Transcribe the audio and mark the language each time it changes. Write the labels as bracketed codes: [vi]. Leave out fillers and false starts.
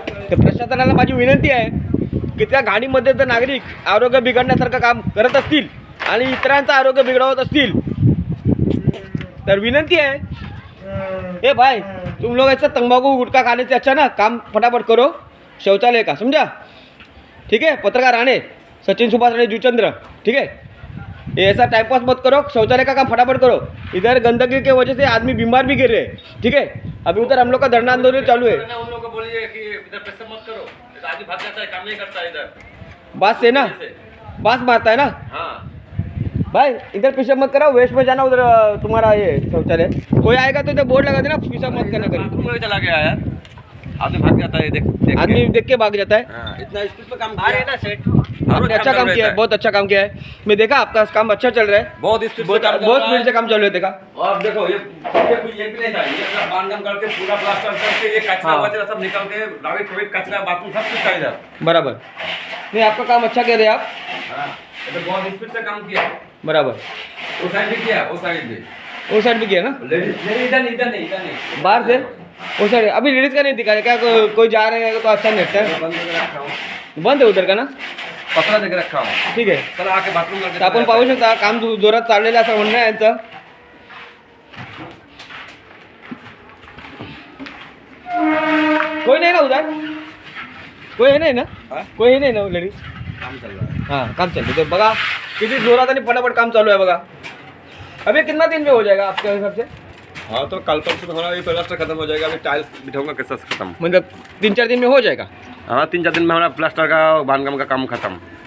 [mr] तर प्रशासनाला माझी विनंती आहे की त्या घाणीमध्ये जर नागरिक आरोग्य बिघडण्यासारखं काम करत असतील आणि इतरांचं आरोग्य बिघडवत असतील तर [hi] विनंती है ए भाई तुम लोग ऐसा तंबाकू गुटखा खाने से अच्छा ना काम फटाफट करो शौचालय का, समझा? ठीक है. पत्रकार आने सचिन सुभाष राणे जुचंद्र, ठीक है. ये ऐसा टाइम पास मत करो, शौचालय का काम फटाफट करो. इधर गंदगी के वजह से आदमी बीमार भी गिर रहे हैं, ठीक है. अभी उधर हम लोग का धरना आंदोलन चालू है. उन लोगों को बोलिए कि इधर पेशाब मत करो, आदमी भाग जाता है, काम नहीं करता है इधर. बात से ना बात मारता है ना. हाँ भाई इधर पेशाब मत करो, वेस्ट में जाना उधर तुम्हारा ये शौचालय. कोई आएगा तो इधर बोर्ड लगा देना पेशाब मत करना करें. बाथरूम में चला गया यार, आदमी भाग जाता है. देख आदमी देख के भाग जाता है. हाँ, इतना स्पीड पे काम किया ना सेठ. आपने अच्छा काम किया है, बहुत अच्छा काम किया है. मैं देखा आपका काम अच्छा चल रहा है. बहुत स्पीड बहुत स्पीड से काम चालू है. देखा और देखो ये भी नहीं था, ये अपना बांधकाम करके पूरा प्लास्टर करके ये कचरा हाँ. वचरा सब निकाल के डाइट वेट कचरा बाथरूम सब कुछ था इधर. बराबर. नहीं आपका काम अच्छा कर रहे हैं आप. हाँ, तो बहुत स्पीड से काम किया. बराबर. वो साइड भी किया, वो साइड भी. वो साइड भी किया ना. लेडीज इधर नहीं बाहर से वो साइड. अभी लेडीज का नहीं दिखा क्या? कोई जा रहे हैं तो अच्छा नहीं लगता है. बंद करके रखा हूँ, बंद है उधर का ना. पतला देके रखा हूँ. [mr] ठीक आहे. [hi] चला आके बाथरूम [mr] तर आपण पाहू शकता काम जोरात चाललेलं असं म्हणणं आहे यांचं. [hi] कोई नाही ना उधर? कोई है नाही ना? कोई है नाही ना लेडीज? काम चल रहा है. हाँ काम चालू है. [mr] बघा किती जोरात आणि फटाफट काम चालू है बघा. [hi] अभी कितना दिन में हो जाएगा आपके हिसाब से? हाँ तो कल परसों में हमारा ये प्लास्टर खत्म हो जाएगा. अभी टाइल्स बिठाऊंगा कैसा खत्म. मतलब 3-4 दिन में हो जाएगा. हाँ 3-4 दिन में हमारा प्लास्टर का बांधकाम का काम खत्म.